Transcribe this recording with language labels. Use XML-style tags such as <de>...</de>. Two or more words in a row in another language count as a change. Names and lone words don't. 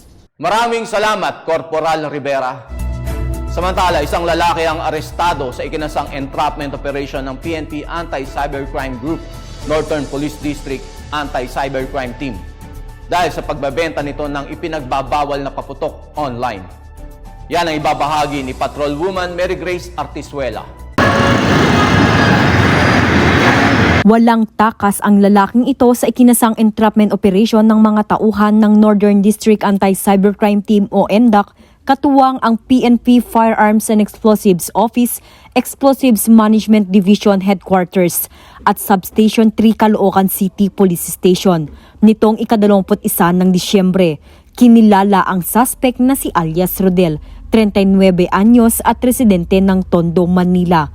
<tl>Maraming salamat, Corporal Rivera. Samantala, isang lalaki ang arestado sa ikinasang</tl> <en>entrapment operation</en> <tl>ng PNP Anti-Cybercrime Group, Northern Police District Anti-Cybercrime Team, dahil sa pagbabenta nito ng ipinagbabawal na paputok online. Yan ang ibabahagi ni Patrolwoman Mary Grace Artizuela. Walang takas ang lalaking ito sa ikinasang</tl> <en>entrapment operation</en> <tl>ng mga tauhan ng Northern District Anti-Cybercrime Team o NDAC, katuwang ang PNP Firearms and Explosives Office, Explosives Management Division Headquarters at Substation 3 Caloocan City Police Station. Nitong ika-21 ng Disyembre, kinilala ang suspect na si alias Rodel, 39 anyos at residente ng Tondo, Manila.</tl>